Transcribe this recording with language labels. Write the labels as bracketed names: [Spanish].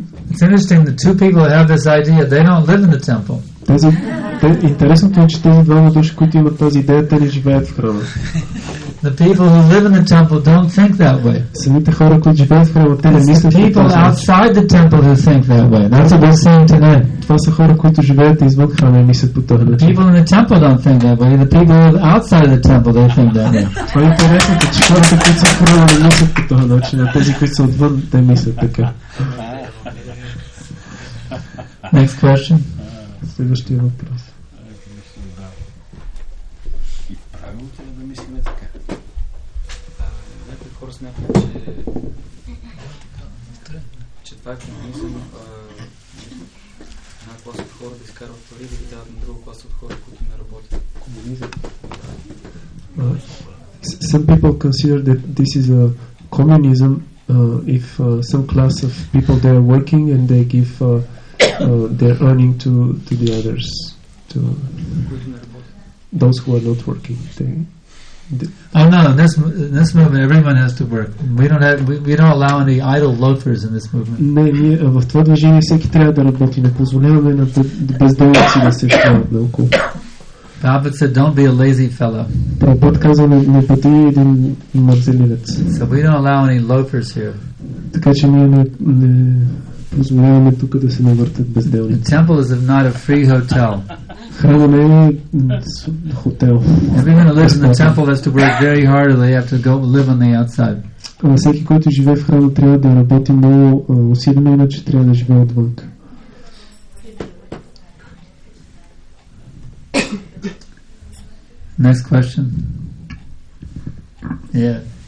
[English] it's interesting, the two people who have this idea, they don't live in the temple. [Bulgarian] Интересното е, че тези двама души, които имат тази идея, те не живеят в храма. [English] The people who live in the temple don't think that way. [Bulgarian] Самите хора, които живеят в храма, те не мислят по този начин. [English] People outside the temple who think that way. That's what we're saying today. [Bulgarian] Това са хора, които живеят извън храма и мислят по този начин. [English] People in the temple don't think that way. The people outside the temple they think that way. [Bulgarian] Това е интересното, че хората, които са в храма, не мислят по този начин, а тези, които са отвън, те мислят така. [English] Next question. [Bulgarian] Следващия въпрос. И правилното е да мислиме така. Някои хора смятат, че това е комунизъм, една класа от хора да изкарват пари да ги дават на друга класа от хора, които не работят. Комунизъм. [English] Some people consider that this is a communism if some class of people they are working and they give their earning to the others, to those who are not working. Oh no! In this movement, everyone has to work. We don't allow any idle loafers in this movement. [Bulgarian] Не, ние в това движение всеки трябва да работи. Не позволяваме на безделници да се вкарат наоколо. [English] Prabhupada said, "Don't be a lazy fellow." [Bulgarian] Прабхупад каза, не бъди един мързеливец. [English] So we don't allow any loafers here. [Bulgarian] Така че ние не позволяваме тук да се навъртат безделници. [English] The temple is not a free hotel. [Bulgarian] Храма не е хотел. [English] Everyone who lives in the temple has to work very hard, or they have to go live on the outside. [Bulgarian] Всеки, който живее в храма, трябва да работи много усилено, иначе трябва да живее отвън. [English] Next question. Yeah.